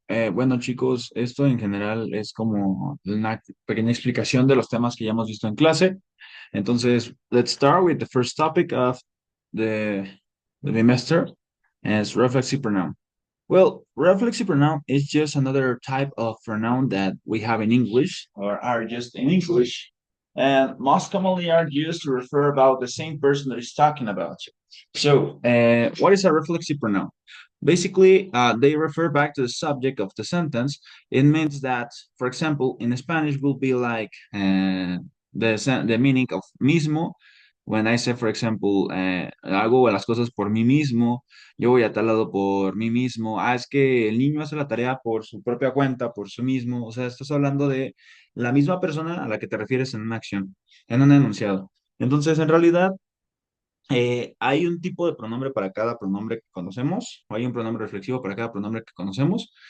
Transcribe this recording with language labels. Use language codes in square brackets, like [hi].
[es] Bueno, chicos, esto en general es como una pequeña explicación de los temas que ya hemos visto en clase. [en] Entonces, let's start with the first topic of the, the semester, and it's reflexive pronoun. Well, reflexive pronoun is just another type of pronoun that we have in English or are just in English, and most commonly are used to refer about the same person that is talking about. So, what is a reflexive pronoun? Basically, they refer back to the subject of the sentence. It means that, for example, in Spanish will be like the meaning of mismo. When I say, for example, [es] hago las cosas por mí mismo, yo voy a tal lado por mí mismo. Ah, es que el niño hace la tarea por su propia cuenta, por sí mismo. O sea, estás hablando de la misma persona a la que te refieres en una acción, en un enunciado. Entonces, en realidad, hay un tipo de pronombre para cada pronombre que conocemos, o hay un pronombre reflexivo para cada pronombre que conocemos.